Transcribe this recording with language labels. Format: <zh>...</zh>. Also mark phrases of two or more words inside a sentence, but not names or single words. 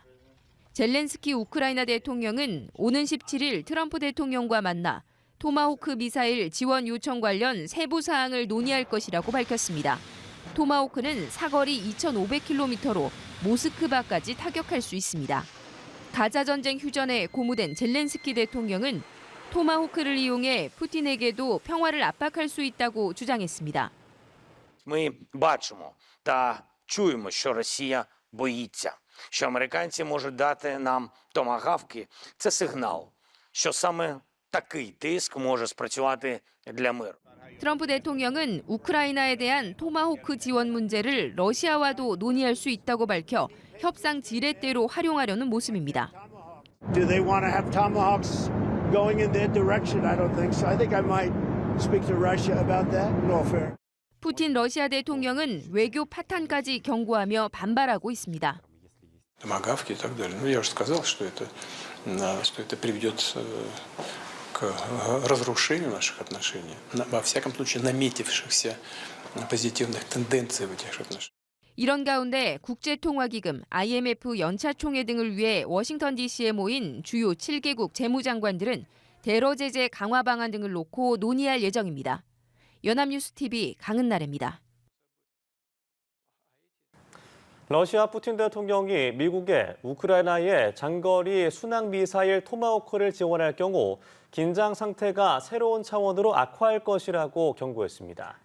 <ko>젤렌스키 우크라이나 대통령은 오는 17일 트럼프 대통령과 만나 토마호크 미사일 지원 요청 관련 세부 사항을 논의할 것이라고 밝혔습니다. 토마호크는 사거리 2,500km로 모스크바까지 타격할 수 있습니다. 가자 전쟁 휴전에 고무된 젤렌스키 대통령은 토마호크를 이용해 푸틴에게도 평화를 압박할 수 있다고 주장했습니다.</ko> <uk>Ми бачимо та чуємо, що Росія боїться, що американці можуть дати нам томагавки. Це сигнал, що саме такий тиск може спрацювати для миру.</uk> <ko>트럼프 대통령은 우크라이나에 대한 토마호크 지원 문제를 러시아와도 논의할 수 있다고 밝혀 협상 지렛대로 활용하려는 모습입니다.</ko> <en>Do they want to have tomahawks going in their direction? I don't think so. I think I might speak to Russia about that. In all fairness.</en> <ko>푸틴 러시아 대통령은 외교 파탄까지 경고하며 반발하고 있습니다.</ko> <ru>Томагавки и так далее. Ну, я уже сказал, что это приведет к разрушению наших отношений. Во всяком случае, наметившихся позитивных тенденций в этих отношениях.</ru> <ko>이런 가운데 국제통화기금, IMF 연차총회 등을 위해 워싱턴 DC에 모인 주요 7개국 재무장관들은 대러 제재 강화 방안 등을 놓고 논의할 예정입니다. 연합뉴스TV 강은나래입니다. 러시아 푸틴 대통령이 미국에 우크라이나에 장거리 순항 미사일 토마호크를 지원할 경우 긴장 상태가 새로운 차원으로 악화할 것이라고 경고했습니다.</ko>